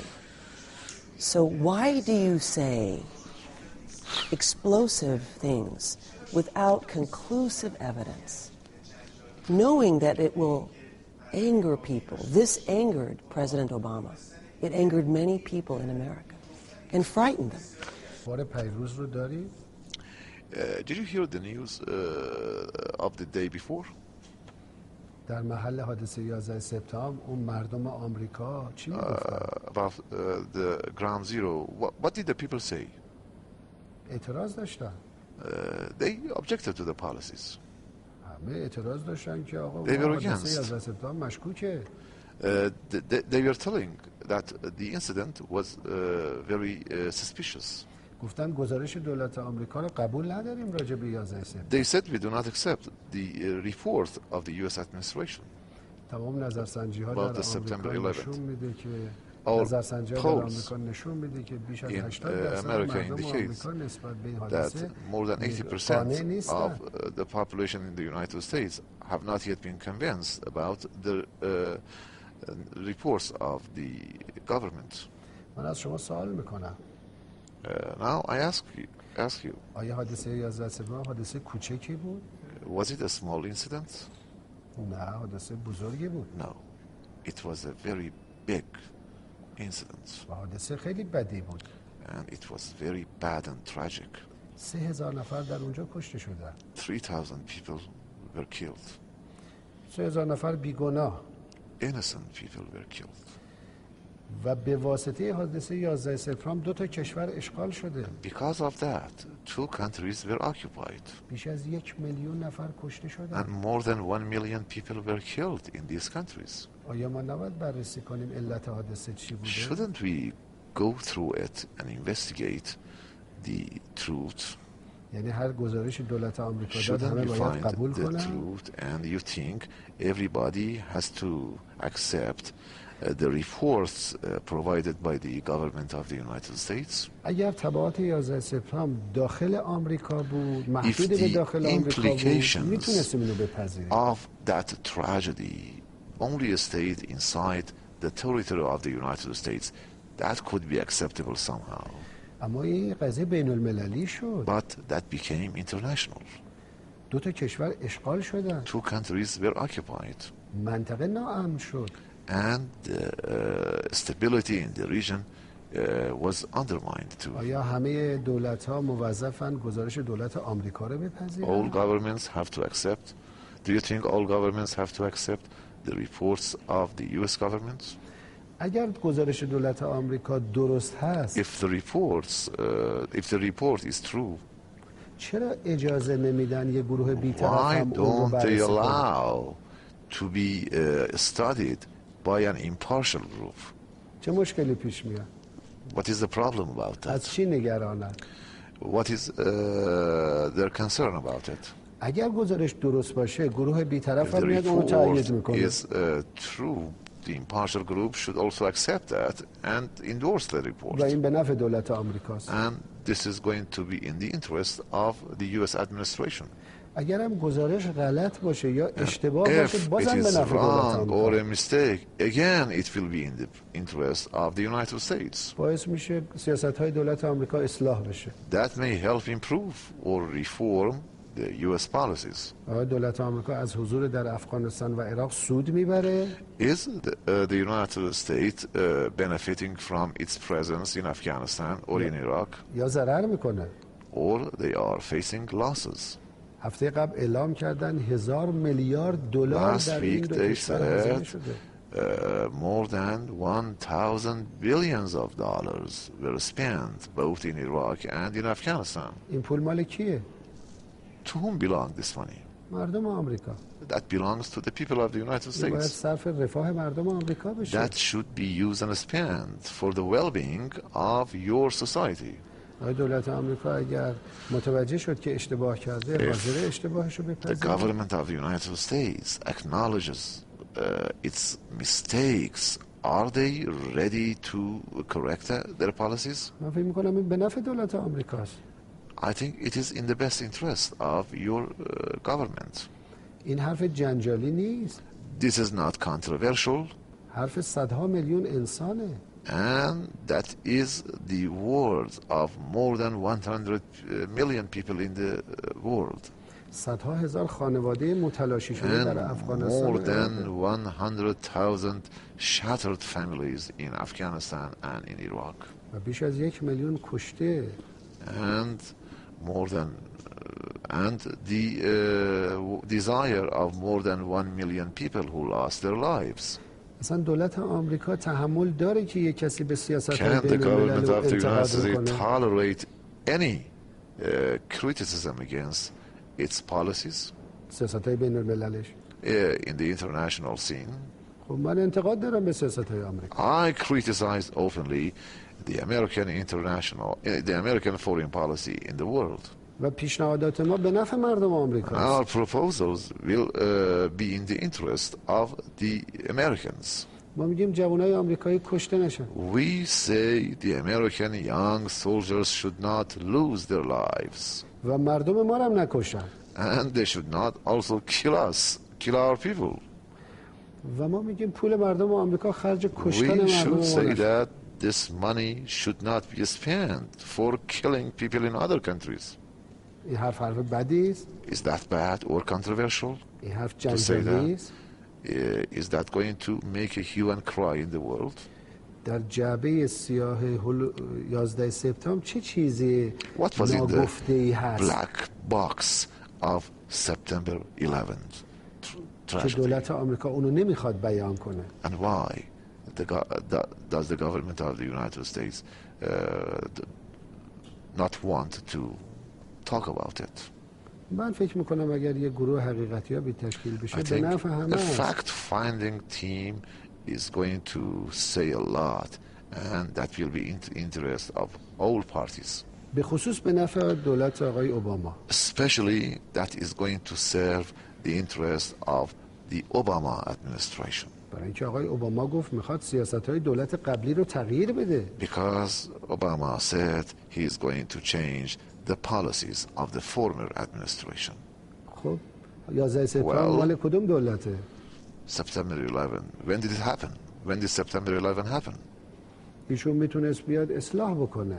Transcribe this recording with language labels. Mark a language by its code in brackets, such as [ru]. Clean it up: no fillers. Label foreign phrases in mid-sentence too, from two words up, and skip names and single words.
[en] So why do you say explosive things without conclusive evidence, knowing that it will anger people? This angered President Obama. It angered many people in America and frightened them. Did you hear the news of the day before? [fa] در محل حادثه 11 سپتامبر اون مردم آمریکا چی میگفتن؟ [en] About the ground zero. What did the people say? [fa] اعتراض داشتن. [en] They objected to the policies. [fa] همه اعتراض داشتن که آقا [en] They were [fa] حادثه [en] against. [fa] 11 سپتامبر مشکوکه. [en] They were telling that the incident was very suspicious. [fa] گفتن گزارش دولت آمریکا رو قبول نداریم راجع به 11 سپتامبر. [en] They said we do not accept the report of the U.S. administration. [fa] تمام نظرسنجی‌ها در آمریکا نشون میده که نظرسنجی‌ها در آمریکا نشون میده که بیش از 80% مردم آمریکا نسبت به این حادثه [en] more than 80% of the population in the United States have not yet been convinced about the reports of the government. [fa] من از شما سوال میکنم. [en] Now I ask you. [fa] آیا حادثه 11 سپتامبر حادثه کوچکی بود؟ [en] Was it a small incident? [fa] نه، حادثه بزرگی بود. [en] No. It was a very big incident. [fa] و حادثه خیلی بدی بود. [en] And it was very bad and tragic. [fa] 3000 نفر در اونجا کشته شدن. [en] 3,000 people were killed. [fa] 3000 نفر بیگناه. [en] Innocent people were killed. [fa] و به واسطه حادثه 11 سپتامبر دو تا کشور اشغال شده. [en] Because of that, 2 countries were occupied. [fa] بیش از 1 میلیون نفر کشته شدن. [en] And more than 1 million people were killed in these countries. [fa] آیا ما نباید بررسی کنیم علت حادثه چی بوده؟ [en] Shouldn't we go through it and investigate the truth? [fa] یعنی هر گزارش دولت آمریکا داد [en] Shouldn't [fa] همه [en] we [fa] باید [en] find [fa] قبول [en] the [fa] کنن؟ [en] truth? And you think everybody has to accept the reports provided by the government of the United States? [fa] اگر تبعات 11 سپتامبر داخل آمریکا بود، محدود به [en] the [fa] داخل آمریکا بود، [en] implications [fa] میتونستیم اینو بپذیریم. [en] of that tragedy only stayed inside the territory of the United States, that could be acceptable somehow. [fa] اما این قضیه بین المللی شد. [en] But that became international. [fa] دو تا کشور اشغال شدن. [en] 2 countries were occupied. [fa] منطقه ناامن شد. [en] And stability in the region was undermined too. [fa] آیا همه دولت‌ها موظفن گزارش دولت آمریکا رو بپذیرن؟ [en] All governments have to accept. Do you think all governments have to accept the reports of the U.S. government? [fa] اگر گزارش دولت آمریکا درست هست، [en] If the report is true, [fa] چرا اجازه نمیدن یه گروه بی‌طرف [en] why [fa] هم اون رو [en] don't they [fa] بررسی کنه؟ [en] allow to be studied by an impartial group? [fa] چه مشکلی پیش میاد؟ [en] What is the problem about [fa] از [en] that? [fa] چی نگرانن؟ [en] What is their concern about it? [fa] اگر گزارش درست باشه، گروه بی‌طرف [en] If [fa] هم [en] the [fa] میاد اون رو تایید [en] report [fa] میکنه. [en] is true, the impartial group should also accept that and endorse the report. [fa] و این به نفع دولت آمریکاست. [en] And this is going to be in the interest of the U.S. administration. [fa] اگر هم گزارش غلط باشه یا اشتباه باشه، [en] If it [fa] بازم به [en] is [fa] نفع دولت [en] wrong or [fa] آمریکا. [en] a mistake, again it will be in the interest of the United States. [fa] باعث میشه سیاست‌های دولت آمریکا اصلاح بشه. [en] That may help improve or reform the U.S. policies. [fa] آیا دولت آمریکا از حضور در افغانستان و عراق سود میبره؟ [en] Is the United States benefiting from its presence in Afghanistan or in Iraq, [fa] یا ضرر میکنه؟ [en] or they are facing losses? [fa] هفته قبل اعلام کردن 1000 میلیارد دلار [en] Last [fa] در این [en] week [fa] دو [en] they [fa] کشور هزینه [en] said [fa] شده. [en] more than 1,000 billions of dollars were spent both in Iraq and in Afghanistan. [fa] این پول مال کیه؟ [en] To whom belong this money? [fa] مردم آمریکا. [en] That belongs to the people of the United [fa] باید [en] States. [fa] صرف رفاه مردم آمریکا بشه. [en] That should be used and spent for the well-being of your society. [fa] دولت آمریکا اگر متوجه شد که اشتباه کرده حاضر اشتباهشو [en] The [fa] بپذیره. [en] government of the United States acknowledges its mistakes. Are they ready to correct their policies? [fa] من فکر می‌کنم این به نفع دولت آمریکاست. [en] I think it is in the best interest of your government. [fa] این حرف جنجالی نیست. [en] This is not controversial. [fa] حرف صدها میلیون انسانه. [en] And that is the words of more than 100 million people in the world. [fa] صدها هزار خانواده متلاشی شده در [en] And [fa] افغانستان. [en] more than 100,000 shattered families in Afghanistan and in Iraq. [fa] و بیش از 1 میلیون کشته. [en] And more than and the desire of more than 1 million people who lost their lives. [fa] اصلا دولت آمریکا تحمل داره که یک کسی به سیاست‌های [en] Can the [fa] بین [en] government [fa] الملل [en] of the United [fa] انتقاد [en] States [fa] کنه؟ [en] tolerate any criticism against its policies [fa] سیاست‌های بین المللش. [en] in the international scene? [fa] خب من انتقاد دارم به سیاست‌های آمریکا. [en] I criticize openly the American foreign policy in the world. [fa] و پیشنهادات ما به نفع مردم آمریکا. [en] Our proposals will be in the interest of the Americans. [fa] ما میگیم جوانای آمریکایی کشته نشن. [en] We say the American young soldiers should not lose their lives. [fa] و مردم ما رو هم نکشن. [en] And they should not also kill us, kill our people. [fa] و ما میگیم پول مردم آمریکا خرج کشتن [en] We [fa] مردم [en] should say [fa] ما نشه. [en] that this money should not be spent for killing people in other countries. [fa] این حرف بدی است. [en] Is that bad or controversial? [fa] این حرف [en] say [fa] جنجالی [en] that. [fa] است. [en] Is that going to make a hue and cry in the world? [fa] در جعبه سیاه 11 سپتامبر چه چیزی [en] What was in [fa] ناگفته ای [en] the [fa] هست [en] black box of September 11th [fa] که [en] tragedy? [fa] دولت آمریکا اونو نمیخواد بیان کنه؟ [en] And why does the government of the United States not want to talk about it? [fa] من فکر میکنم اگر یه گروه حقیقتیابی تشکیل [en] I [fa] بشه به [en] think [fa] نفع همه [en] a [fa] است. [en] fact-finding team is going to say a lot, and that will be in the interest of all parties. [fa] به خصوص به نفع دولت آقای اوباما. [en] Especially that is going to serve the interest of the Obama administration. [fa] برای اینکه آقای اوباما گفت میخواد سیاست‌های دولت قبلی رو تغییر بده. [en] Because Obama said he is going to change the policies of the former administration. [fa] خب 11 سپتامبر [en] Well- [fa] مال کدوم دولته؟ [en] September 11. When did it happen? When did September 11 happen? [fa] ایشون میتونست بیاد اصلاح بکنه.